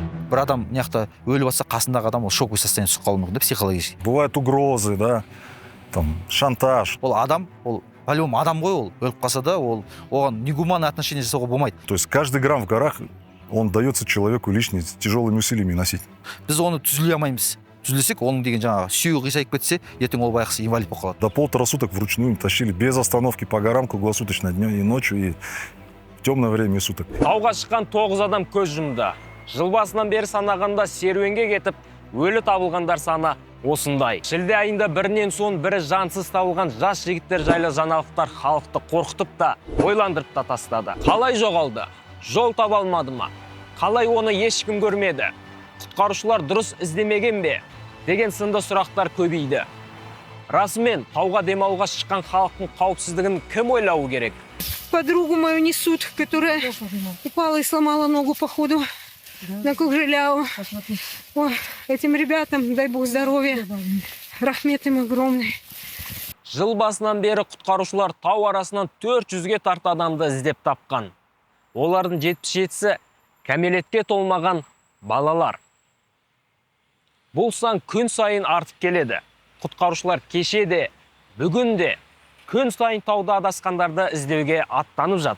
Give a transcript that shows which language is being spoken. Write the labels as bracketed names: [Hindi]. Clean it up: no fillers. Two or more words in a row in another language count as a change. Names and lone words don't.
[Kazakh] бір адам мына жақта өліп жатса, қасындағы адам ол [Russian] шоковый состояние [Kazakh] түсіп қалуы мүмкін да, психологически. [Russian] Бывают угрозы, да, там, шантаж. [Kazakh] Ол адам, ол по-любому адам ғой, ол өліп қалса да, ол оған [Russian] негуманное отношение [Kazakh] жасауға болмайды. [Russian] То есть каждый грамм в горах, он дается человеку лишними тяжелыми усилиями носить. [Kazakh] Біз оны түзіле алмаймыз. Түзілсек, оның деген жаңағы сүйегі қисайып кетсе, ертең ол байқысы инвалид болып қалады. [Russian] До 1,5 суток вручную тащили без остановки по горам круглосуточно, днем и ночью, и в темное время суток. [Kazakh] Тауға шыққан 9 адам көз жұмды. Жыл басынан бері санағанда серуенге кетіп, өлі табылғандар саны осындай. Шілде айында бірінен соң бірі жансыз табылған жас жігіттер жайлы жаңалықтар халықты қорқытып та, ойландырып та тастады. Қалай жоғалды? Жол таба алмады ма? Қалай оны ешкім көрмеді? Құтқарушылар дұрыс іздемеген бе? Деген сынды сұрақтар көбейді. Расымен, тауға демалуға шыққан халықтың қауіпсіздігін кім ойлауы керек? [Russian] Подругу мою несут, которая упала и сломала ногу по ходу на Кукжиляу. Ой, этим ребятам, дай бог здоровья, рахмет им огромный. [Kazakh] Жыл басынан бері құтқарушылар тау арасынан 400-ге тарта адамды іздеп тапқан. Олардың 77-сі кәмелетке толмаған балалар. Бұл сан күн сайын артып келеді. Құтқарушылар кеше де, бүгін де күн сайын тауда адасқандарды іздеуге аттанып жатыр.